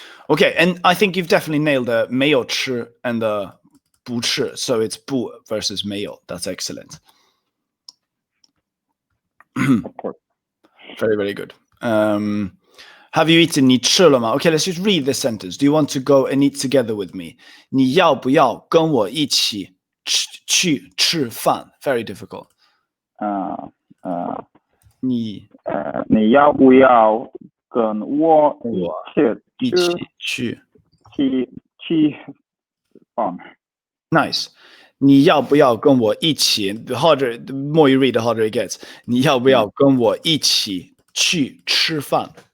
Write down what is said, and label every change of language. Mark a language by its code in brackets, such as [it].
[en] Okay, and I think you've definitely nailed the 没有吃 and the 不吃, so it's 不 versus 没有. That's excellent. Of course. Very, very good. Have you eaten? [zh] 你吃了吗? [en] Okay, let's just read this sentence. Do you want to go and eat together with me? [zh] 你要不要跟我一起去吃饭? [en] Very difficult. [zh] 你要不要跟我一起去饭? [en] Nice. [zh] 你要不要跟我一起? [en] The more you read, the harder it gets. [zh] 你要不要跟我一起去吃饭?